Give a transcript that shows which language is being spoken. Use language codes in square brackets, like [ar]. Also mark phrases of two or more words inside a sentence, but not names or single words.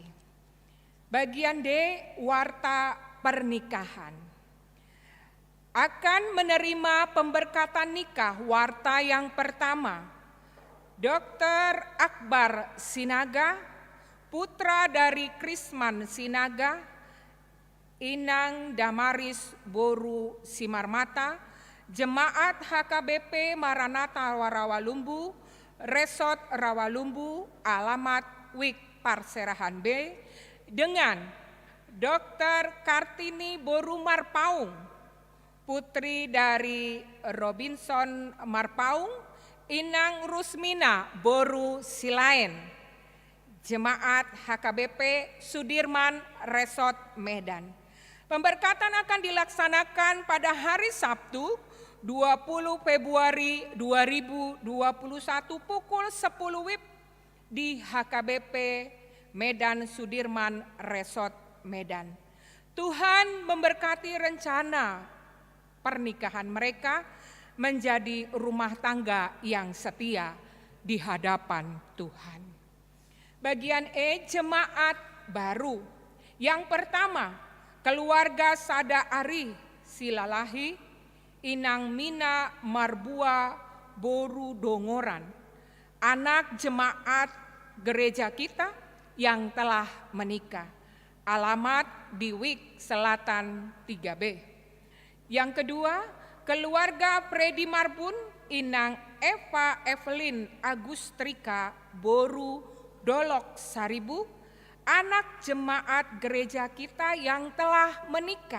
[id] Bagian D, warta pernikahan. Akan menerima pemberkatan nikah warta yang pertama, Dr. Akbar Sinaga, putra dari Krisman Sinaga, Inang Damaris Boru Simarmata, Jemaat HKBP Maranatha Rawalumbu, Resort Rawalumbu, alamat Wik Parserahan B, dengan Dr. Kartini Boru Marpaung, putri dari Robinson Marpaung, Inang Rusmina Boru Silaen, Jemaat HKBP Sudirman Resort Medan. Pemberkatan akan dilaksanakan pada hari Sabtu 20 Februari 2021 pukul 10 WIB di HKBP Medan Sudirman Resort Medan. Tuhan memberkati rencana pernikahan mereka menjadi rumah tangga yang setia di hadapan Tuhan. Bagian E, jemaat baru. Yang pertama, keluarga Sada Ari Silalahi, Inang Mina Marbua Boru Dongoran, anak jemaat gereja kita yang telah menikah. Alamat di Wik Selatan 3B. Yang kedua, keluarga Freddy Marbun, Inang Eva Evelyn Agustrika Boru Dolok Saribu, anak jemaat gereja kita yang telah menikah.